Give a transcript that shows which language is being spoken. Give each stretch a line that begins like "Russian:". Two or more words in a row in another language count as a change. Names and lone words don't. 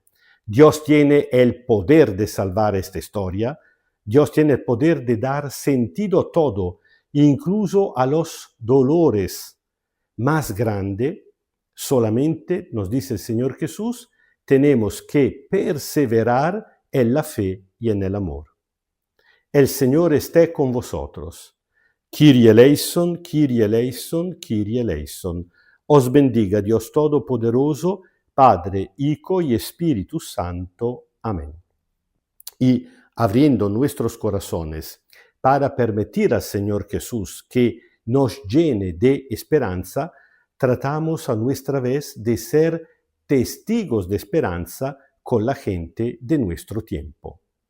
Spanish: Dios tiene el poder de salvar esta historia, Dios tiene el poder de dar sentido a todo, incluso a los dolores más grandes. Solamente, nos dice el Señor Jesús, tenemos que perseverar en la fe y en el amor. El Señor esté con vosotros.
Greek: Kyrie eleison, Kyrie eleison, Kyrie eleison.
Spanish: Os bendiga Dios Todopoderoso, Padre, Hijo y Espíritu Santo. Amén. Y abriendo nuestros corazones para permitir al Señor Jesús que nos llene de esperanza, tratamos a nuestra vez de ser testigos de esperanza con la gente de nuestro tiempo.